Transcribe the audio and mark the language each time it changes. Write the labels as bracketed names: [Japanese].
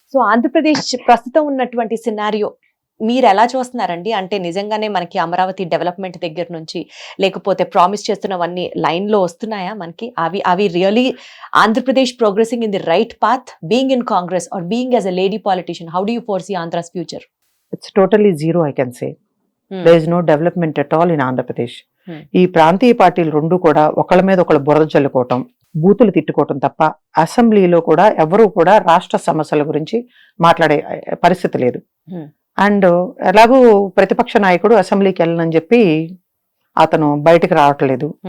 [Telugu] So Andhra Pradesh ప్రస్తుతం ఉన్నటువంటి scenario మీరు ఎలా చూస్తున్నారండి? అంటే నిజంగానే మనకి అమరావతి డెవలప్మెంట్ దగ్గర నుంచి, లేకపోతే ప్రామిస్ చేస్తున్నవన్నీ లైన్ లో వస్తున్నాయా మనకి? [English] అవి really Andhra Pradesh progressing in the right path, being in Congress are being as a lady politician? How do you foresee Andhra's future? It's totally zero, I can say. There is no development at all in Andhra Pradesh. [Telugu] ఈ ప్రాంతీయ పార్టీలు రెండు కూడా ఒకళ్ళ మీద ఒకళ్ళు బురద జల్లుకోవటం, బూతులు తిట్టుకోవటం తప్ప అసెంబ్లీలో కూడా ఎవరూ కూడా రాష్ట్ర సమస్యల గురించి మాట్లాడే పరిస్థితి లేదు. అండ్ ఎలాగూ ప్రతిపక్ష నాయకుడు అసెంబ్లీకి వెళ్ళనని చెప్పి అతను బయటకు రావట్లేదు.